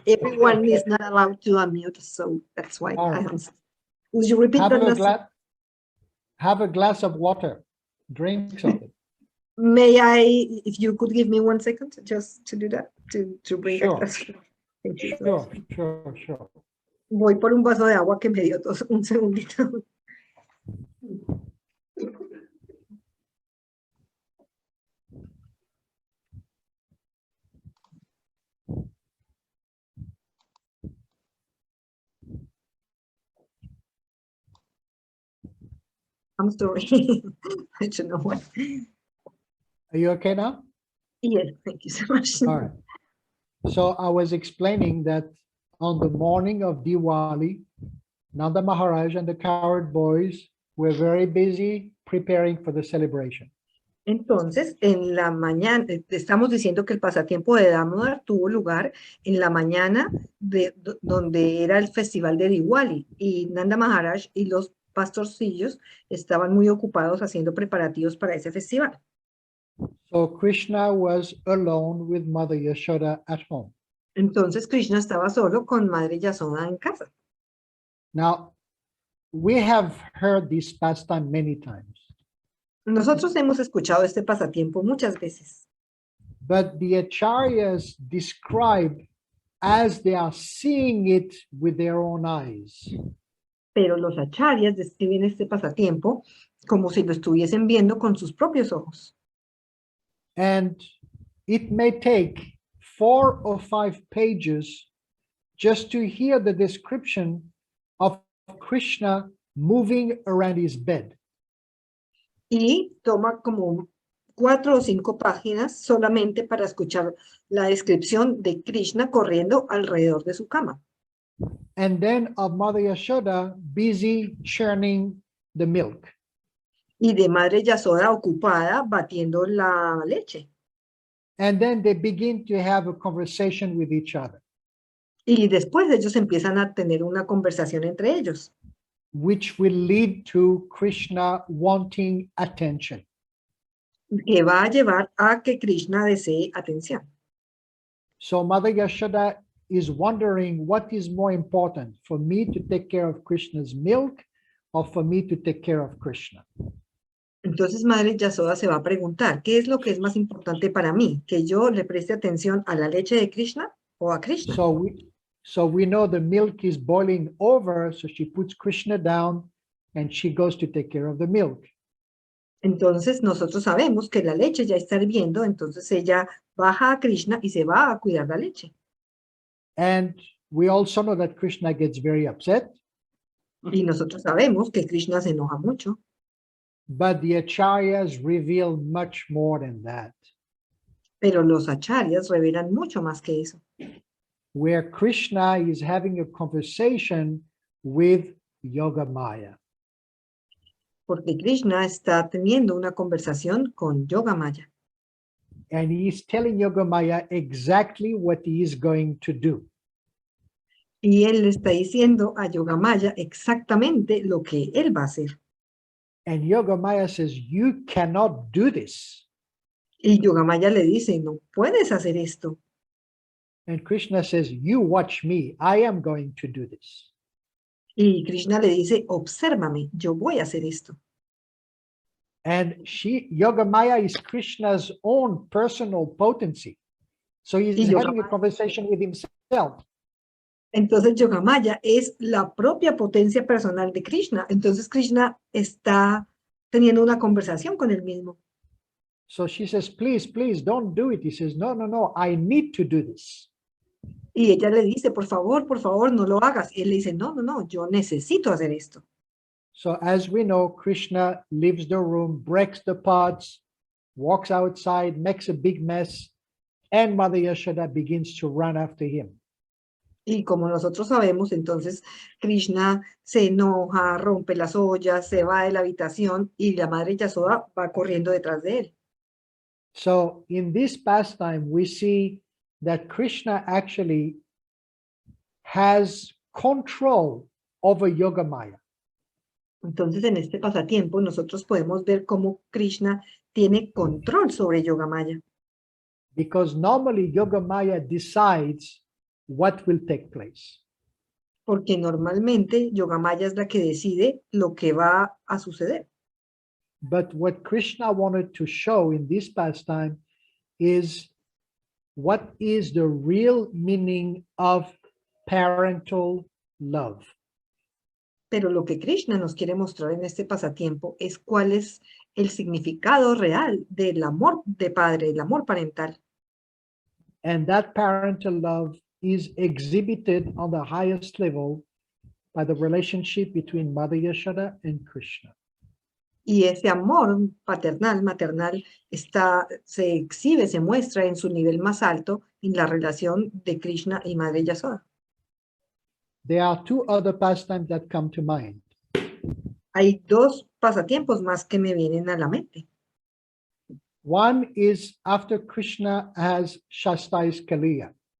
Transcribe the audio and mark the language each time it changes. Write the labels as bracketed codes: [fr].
[en] everyone okay. is not allowed to unmute, so that's why All I right. answered. Would you repeat Have that a, last? have a glass of water. Drink something. May I, if you could give me 1 second just to do that, to bring Sure. a glass. Thank you. Sure. [es] Voy por un vaso de agua que me dio tos, un segundito. [en] I'm sorry. I don't know what. Are you okay now? Yes, thank you so much. All right. So I was explaining that on the morning of Diwali, Nanda Maharaj and the cowherd boys were very busy preparing for the celebration. [es] Entonces, en la mañana, estamos diciendo que el pasatiempo de Damodar tuvo lugar en la mañana donde era el festival de Diwali y Nanda Maharaj y los pastorcillos estaban muy ocupados haciendo preparativos para ese festival. [en] So Krishna was alone with Mother Yashoda at home. [es] Entonces Krishna estaba solo con Madre Yasoda en casa. [en] Now, we have heard this pastime many times, [es] Nosotros hemos escuchado este pasatiempo muchas veces, [en] but the acharyas describe as they are seeing it with their own eyes. [es] pero los acharyas describen este pasatiempo como si lo estuviesen viendo con sus propios ojos. [en] And it may take 4 or 5 pages just to hear the description of Krishna moving around his bed. [es] Y toma como 4 o 5 páginas solamente para escuchar la descripción de Krishna corriendo alrededor de su cama. [en] And then of Mother Yashoda busy churning the milk. [es] Y de Madre Yasoda ocupada batiendo la leche. [en] And then they begin to have a conversation with each other, [es] Y después ellos empiezan a tener una conversación entre ellos, [en] which will lead to Krishna wanting attention. [es] que va a llevar a que Krishna desee atención. [en] So Mother Yashoda is wondering what is more important, for me to take care of Krishna's milk or for me to take care of Krishna. [es] Entonces Madre Yasoda se va a preguntar, ¿qué es lo que es más importante para mí? ¿Que yo le preste atención a la leche de Krishna o a Krishna? [en] So we know the milk is boiling over, so she puts Krishna down and she goes to take care of the milk. [es] Entonces nosotros sabemos que la leche ya está hirviendo, entonces ella baja a Krishna y se va a cuidar la leche. [en] And we also know that Krishna gets very upset, [es] Y nosotros sabemos que Krishna se enoja mucho, [en] but the acharyas reveal much more than that, [es] pero los acharyas revelan mucho más que eso, [en] where Krishna is having a conversation with Yogamaya. [es] porque Krishna está teniendo una conversación con Yogamaya. [en] And he is telling Yogamaya exactly what he is going to do. [es] Y él le está diciendo a Yogamaya exactamente lo que él va a hacer. [en] And Yogamaya says, you cannot do this. [es] Y Yogamaya le dice, no puedes hacer esto. [en] And Krishna says, you watch me, I am going to do this. [es] Y Krishna le dice, obsérvame, yo voy a hacer esto. [en] And Yogamaya is Krishna's own personal potency. So he's having a conversation with himself. [es] Entonces Yogamaya es la propia potencia personal de Krishna. Entonces Krishna está teniendo una conversación con él mismo. [en] So she says, please, please don't do it. He says, no, no, no, I need to do this. [es] Y ella le dice, por favor, no lo hagas. Y él le dice, no, no, no, yo necesito hacer esto. [en] So as we know, Krishna leaves the room, breaks the pots, walks outside, makes a big mess, and Mother Yashoda begins to run after him. [es] Y como nosotros sabemos, entonces Krishna se enoja, rompe las ollas, se va de la habitación y la Madre Yasoda va corriendo detrás de él. [en] So in this pastime, we see that Krishna actually has control over Yogamaya. [es] Entonces, en este pasatiempo, nosotros podemos ver cómo Krishna tiene control sobre Yogamaya. [en] Because normally Yogamaya decides what will take place. [es] Porque normalmente Yogamaya es la que decide lo que va a suceder. [en] But what Krishna wanted to show in this pastime is what is the real meaning of parental love. [es] Pero lo que Krishna nos quiere mostrar en este pasatiempo es cuál es el significado real del amor de padre, el amor parental. [en] And that parental love is exhibited on the highest level by the relationship between Mother Yashoda and Krishna. [es] Y ese amor paternal, maternal, se exhibe, se muestra en su nivel más alto en la relación de Krishna y Madre Yasoda. [en] There are 2 other pastimes that come to mind. [es] Hay 2 pasatiempos más que me vienen a la mente. [en] One is after Krishna has chastised Kaliya.